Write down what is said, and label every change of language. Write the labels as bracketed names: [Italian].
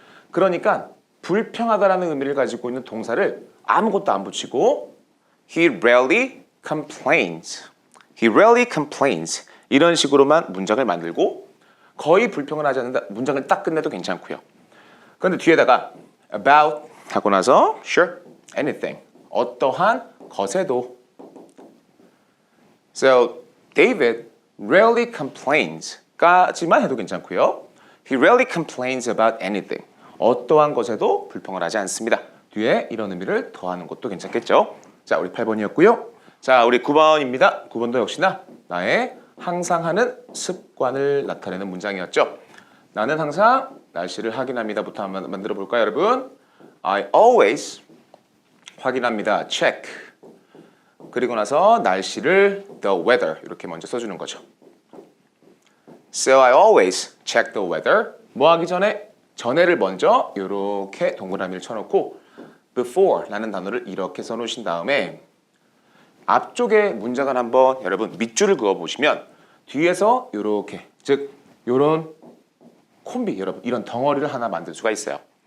[Korean] 그러니까 불평하다라는 의미를 가지고 있는 동사를 아무것도 안 붙이고 [English] he rarely complains. He rarely complains. [Korean] 이런 식으로만 문장을 만들고 거의 불평을 하지 않는다. 문장을 딱 끝내도 괜찮고요. 그런데 뒤에다가 about 하고 나서 sure, anything. 어떠한 것에도. [English] So, David rarely complains [Korean] 까지만 해도 괜찮고요. [English] He rarely complains about anything. [Korean] 어떠한 것에도 불평을 하지 않습니다. 뒤에 이런 의미를 더하는 것도 괜찮겠죠. 자, 우리 8번이었고요. 자, 우리 9번입니다. 9번도 역시나 나의 항상 하는 습관을 나타내는 문장이었죠. 나는 항상 날씨를 확인합니다부터 한번 만들어 볼까요, 여러분? [English] I always [Korean] 확인합니다. [English] check. [Korean] 그리고 나서 날씨를 the weather 이렇게 먼저 써주는 거죠. [English] So I always check the weather. [Korean] 뭐 하기 전에 전에를 먼저 이렇게 동그라미를 쳐놓고 before라는 단어를 이렇게 써놓으신 다음에 앞쪽에 문장을 한번 여러분 밑줄을 그어보시면 뒤에서 이렇게 즉 이런 콤비 여러분 이런 덩어리를 하나 만들 수가 있어요.